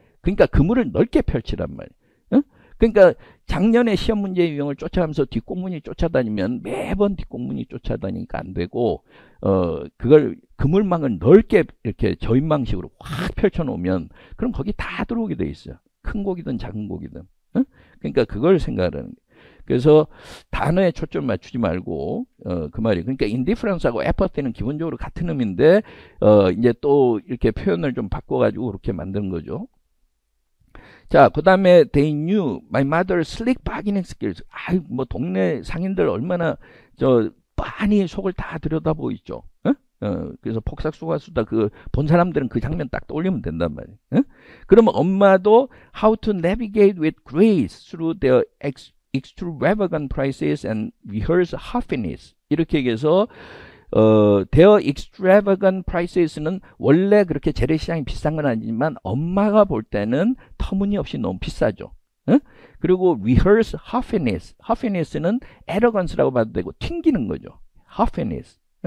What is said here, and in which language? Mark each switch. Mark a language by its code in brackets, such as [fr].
[ko] 그러니까 그물을 넓게 펼치란 말이에요. 그러니까 작년에 시험 문제 유형을 쫓아가면서 뒷공문이 쫓아다니면 매번 뒷공문이 쫓아다니니까 안 되고 그걸 그물망을 넓게 이렇게 저인망식으로 확 펼쳐 놓으면 그럼 거기 다 들어오게 돼 있어요. 큰 고기든 작은 고기든. 그러니까 그걸 생각하는 거예요. 그래서 단어에 초점 맞추지 말고 그 말이, 그러니까 indifference하고 apathy는 기본적으로 같은 의미인데 이제 또 이렇게 표현을 좀 바꿔가지고 그렇게 만드는 거죠. 자, 그 다음에 [en] they knew my mother's slick bargaining skills. [ko] 뭐 동네 상인들 얼마나 빤히 속을 다 들여다보이죠. 그래서 폭삭소가수다 본 사람들은 그 장면 딱 떠올리면 된단 말이에요. 그러면 엄마도 [en] how to navigate with grace through their extravagant prices and rehearse huffiness. [ko] 이렇게 얘기해서 [en] their extravagant prices [ko] 는 원래 그렇게 재래시장이 비싼 건 아니지만 엄마가 볼 때는 터무니없이 너무 비싸죠. 그리고 rehearse huffiness는 arrogance라고 봐도 되고 튕기는 거죠. huffiness.